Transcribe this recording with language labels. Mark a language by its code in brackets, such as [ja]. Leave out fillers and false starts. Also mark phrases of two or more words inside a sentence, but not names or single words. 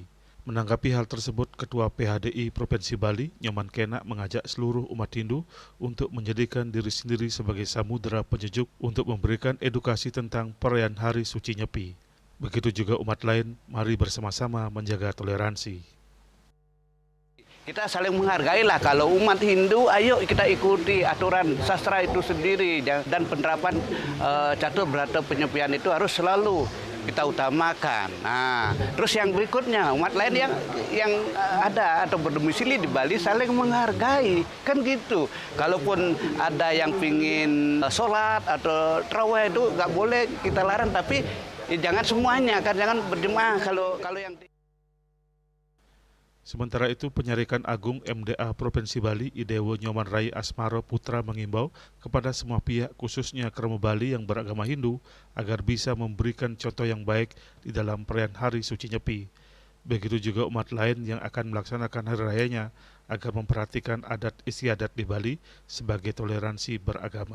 [id] Menanggapi hal tersebut, Ketua PHDI Provinsi Bali, Nyoman Kena, mengajak seluruh umat Hindu untuk menjadikan diri sendiri sebagai samudera penyejuk untuk memberikan edukasi tentang perayaan Hari Suci Nyepi. Begitu juga umat lain, mari bersama-sama menjaga toleransi. Kita saling menghargai lah, kalau umat Hindu, ayo kita ikuti aturan sastra itu sendiri, dan penerapan catur berata penyepian itu harus selalu kita utamakan. Nah, terus yang berikutnya, umat lain yang ada atau berdomisili di Bali saling menghargai, kan gitu. Kalaupun ada yang pingin sholat atau tarawih itu nggak boleh kita larang, tapi jangan semuanya, kan jangan berjemaah kalau yang Sementara itu, Penyarikan Agung MDA Provinsi Bali, Idewo Nyoman Rai Asmaro Putra mengimbau kepada semua pihak, khususnya kerama Bali yang beragama Hindu, agar bisa memberikan contoh yang baik di dalam perayaan Hari Suci Nyepi. Begitu juga umat lain yang akan melaksanakan hari rayanya, agar memperhatikan adat istiadat di Bali sebagai toleransi beragama.